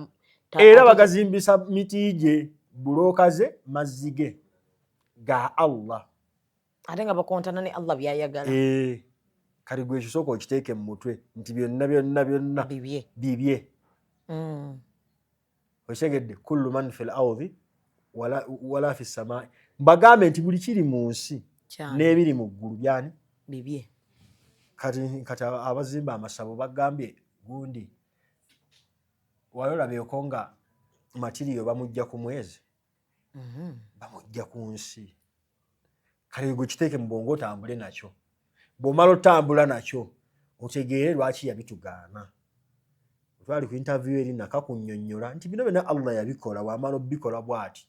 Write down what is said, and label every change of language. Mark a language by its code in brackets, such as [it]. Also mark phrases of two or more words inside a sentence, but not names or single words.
[lg] era bagazimbisa miti gye bulooka ze mazzi ge ga Allah ate nga bakontana ne Allah byayagala kati gwe ekisooka okiteeke mu mutwe nti byonna bibye okitegedde [ar] كل من في الأرض ولا في السماء [lg] mbagambe nti buli kiri mu nsi n'ebiri mu ggulu byani bibye kati abazimba amasabo bagambye gundi wayolabyeko nga matiriyo bamujja ku mwezi bamujja ku nsi kale gwe kiteeke mu bwongo otambule nakyo bw'omala otambula nakyo otegeere lwaki yabitugaana twali ku interview eri nakakunnyonnyola nti bino byonna Allah yabikola wamala obikola bw'ati